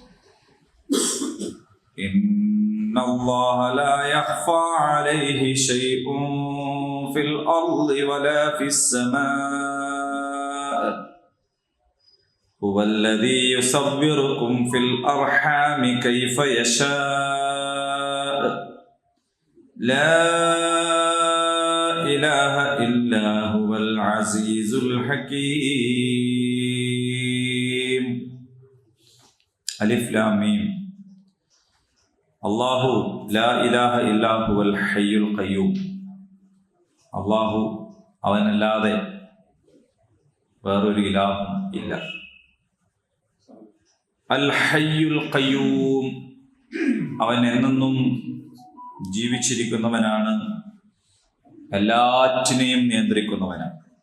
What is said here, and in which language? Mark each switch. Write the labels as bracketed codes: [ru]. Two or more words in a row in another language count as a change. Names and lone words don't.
[ar] إن الله لا يخفى عليه شيء في الأرض ولا في السماء هو الذي يصوركم في الأرحام كيف يشاء لا إله إلا هو العزيز الحكيم. ألف لام ميم. الله لا إله إلا هو الحي القيوم. [ml] അല്ലാഹു അവനല്ലാതെ വേറൊരു ഇലാഹും ഇല്ല. [ar] الحي القيوم, [ml] അവൻ എന്നെന്നും ജീവിച്ചിരിക്കുന്നവനാണ്, എല്ലാറ്റിനെയും നിയന്ത്രിക്കുന്നവനാണ്.